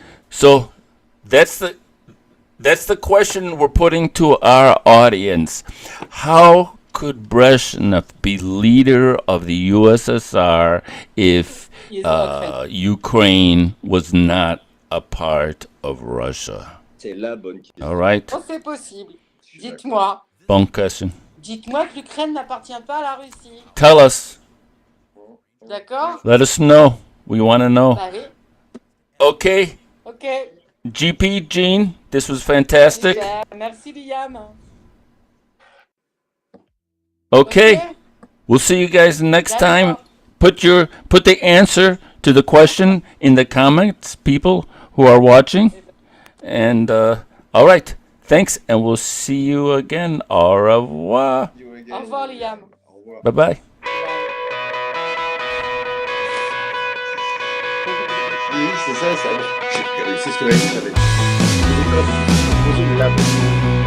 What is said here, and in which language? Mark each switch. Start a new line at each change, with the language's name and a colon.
English: So that's the question we're putting to our audience. How could Brezhnev be leader of the USSR if Ukraine was not a part of Russia?
French: C'est la bonne question.
English: All right.
French: oh, c'est possible. Dites-moi. Bonne question. Dites-moi que l'Ukraine n'appartient pas à la Russie.
English: Tell us.
French: D'accord.
English: Let us know. We want to know.
French: Bah oui.
English: Okay. Ok. GP, Gene, this was fantastic.
French: Super. Merci, Liam.
English: Okay. We'll see you guys next time. Put the answer to the question in the comments, people who are watching. And all right. Thanks, and we'll see you again.
French: Au revoir. Au revoir, Liam.
English: Bye bye.
French: Oui, c'est ça. C'est ce que m'a dit. Poser une lame.